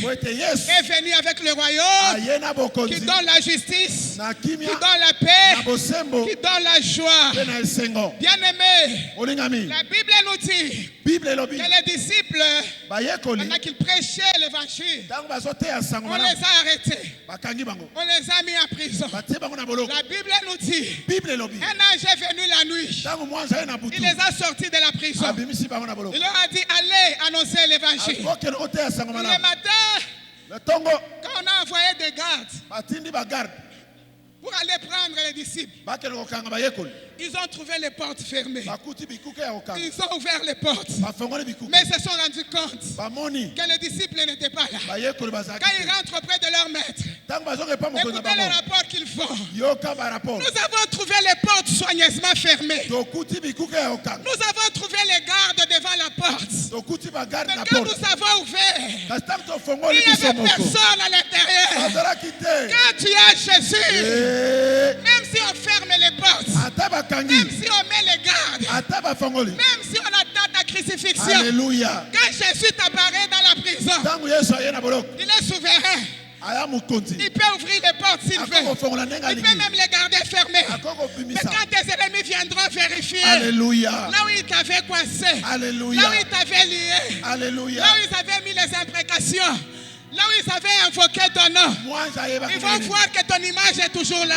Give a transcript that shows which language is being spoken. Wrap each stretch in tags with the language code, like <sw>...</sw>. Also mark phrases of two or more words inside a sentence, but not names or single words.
<ln>Po ete Yesu</ln> <fr>est venu avec le royaume</fr> <ln>aye na</ln> <fr>qui</fr> <ln>bokonzi.</ln> <fr>donne la justice,</fr> <ln>Na</ln> <fr>qui</fr> <ln>kimia.</ln> <fr>donne la</fr> <ln>Na</ln> <fr>paix,</fr> <ln>bosembo.</ln> <fr>qui donne la joie.</fr> <ln>Mpe na esengo.</ln> <fr>Bien-aimés,</fr> <ln>Olingami.</ln> <fr>la Bible nous dit</fr> <ln>Bible elobi.</ln> <fr>que les disciples,</fr> <ln>Bayekoli.</ln> <fr>pendant qu'ils prêchaient l'évangile,</fr> <ln>Ntango bazoteya sango</ln> <fr>on les</fr> <ln>malamu.</ln> <fr>a arrêtés,</fr> <ln>Bakangi bango.</ln> <fr>on les a mis en prison.</fr> <ln>Batie bango na boloko.</ln> <fr>La Bible nous dit,</fr> <ln>Bible elobi.</ln> <fr>un ange est venu la nuit,</fr> <ln>Ntango mwanzi aye na</ln> <fr>il</fr> <ln>butu.</ln> <fr>les a sortis de la prison.</fr> <ln>Abimisi bango na boloko.</ln> <fr>Il leur a dit, allez annoncer l'évangile.</fr> <ln>Akokende oteya sango</ln> <fr>Le</fr> <ln>malamu.</ln> <fr>matin,</fr> <ln>Le tongo</ln> <fr>quand on a envoyé des gardes</fr> <ln>batindi bagarde.</ln> <fr>pour aller prendre les disciples,</fr> <ln>Bakende kokanga bayekoli.</ln> <fr>ils ont trouvé les portes fermées.</fr> <ln>Bakuti bikuke ya kokanga.</ln> <fr>Ils ont ouvert les portes,</fr> <ln>Bafongoli bikuke.</ln> <fr>mais ils se sont rendus compte</fr> <ln>Bamoni.</ln> <fr>que les disciples n'étaient pas là.</fr> <ln>Bayekoli bazalaki.</ln> <fr>Quand ils rentrent auprès de leur maître,</fr> <ln>Ntango bazonga epa mokonzi na</ln> <fr>écoutez le</fr> <ln>bango.</ln> <fr>rapport qu'ils font.</fr> <ln>Yoka barapport.</ln> <fr>Nous avons trouvé les portes soigneusement fermées.</fr> <ln>Tokuti bikuke ya kokanga.</ln> <fr>Nous avons trouvé les gardes devant la porte.</fr> <ln>Tokuti bagarde</ln> <fr>Mais</fr> <ln>na</ln> <fr>quand</fr> <ln>porte.</ln> <fr>nous avons ouvert,</fr> <ln>Kasi ntango</ln> <fr>il</fr> <ln>tofongoli</ln> <fr>n'y</fr> <ln>biso</ln> <fr>avait</fr> <ln>moko.</ln> <fr>personne à l'intérieur.</fr> <ln>Bazalaki te.</ln> <fr>Quand tu as Jésus, Eh, même si on ferme les portes,</fr> <ln>ata</ln> <fr>même</fr> <ln>bakangi.</ln> <fr>si on met les gardes,</fr> <ln>Ata bafongoli.</ln> <fr>même si on attend ta crucifixion, Alléluia. quand Jésus t'apparaît dans la prison,</fr> <ln>Ntango Yesu aye na boloko.</ln> <fr>il est souverain.</fr> <ln>Aya mokonzi.</ln> <fr>Il peut ouvrir les portes s'il veut.</fr> <ln>Akokofongola ndenge</ln> <fr>Il peut</fr> <ln>alingi.</ln> <fr>même les garder fermées. Mais</fr> <ln>Akokobimisa.</ln> <fr>quand tes ennemis viendront vérifier, Alléluia. là où ils t'avaient coincé, Alléluia. là où ils t'avaient lié, Alléluia. là où ils avaient mis les imprécations, là Là où ils avaient invoqué ton nom, ils vont voir que ton image est toujours là.</fr>